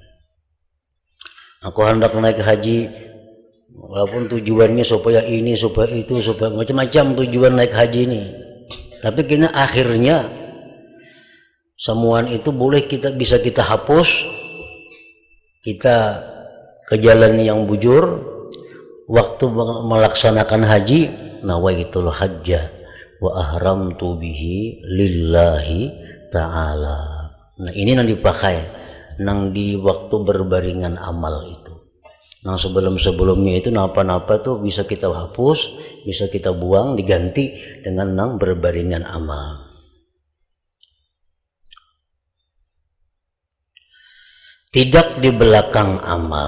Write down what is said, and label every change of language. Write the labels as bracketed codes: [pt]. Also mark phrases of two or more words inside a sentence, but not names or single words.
[id] Aku hendak naik haji, walaupun tujuannya supaya ini, supaya itu, supaya macam-macam tujuan naik haji ini. Tapi kini akhirnya semuaan itu bisa kita hapus. Kita ke jalan yang bujur. Waktu melaksanakan haji, [ar] نويت الحج وأحرمت به لله تعالى. [bjn] Nah, ini yang dipakai nang di waktu berbaringan amal itu. Nah sebelum-sebelumnya itu napa-napa tuh bisa kita hapus, bisa kita buang, diganti dengan nang berbaringan amal. [id] Tidak di belakang amal.